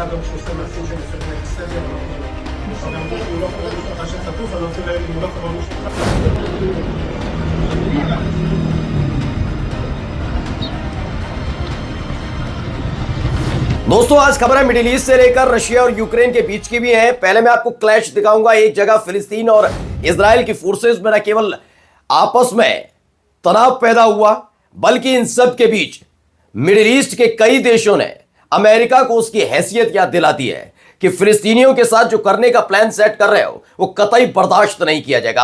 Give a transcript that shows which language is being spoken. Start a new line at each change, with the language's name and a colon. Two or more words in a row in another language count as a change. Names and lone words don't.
Hebrew: שעושה מעשים שהם מסכנים את הסדר, אבל הוא לא קורא משפחה של חטוף, אני רוצה להגיד, הוא לא קורא משפחה.
Hindi: दोस्तों आज खबर है
English: Middle East
Hindi: से लेकर रशिया और यूक्रेन के बीच की भी है। पहले मैं आपको क्लैश दिखाऊंगा। एक जगह फिलिस्तीन और इजराइल की फोर्सेस में न केवल आपस में तनाव पैदा हुआ, बल्कि इन सब के बीच
English: Middle East
Hindi: के कई देशों ने अमेरिका को उसकी हैसियत याद दिलाती है कि फिलिस्तीनियों के साथ जो करने का
English: plan set
Hindi: कर रहे हो वो कतई बर्दाश्त नहीं किया जाएगा।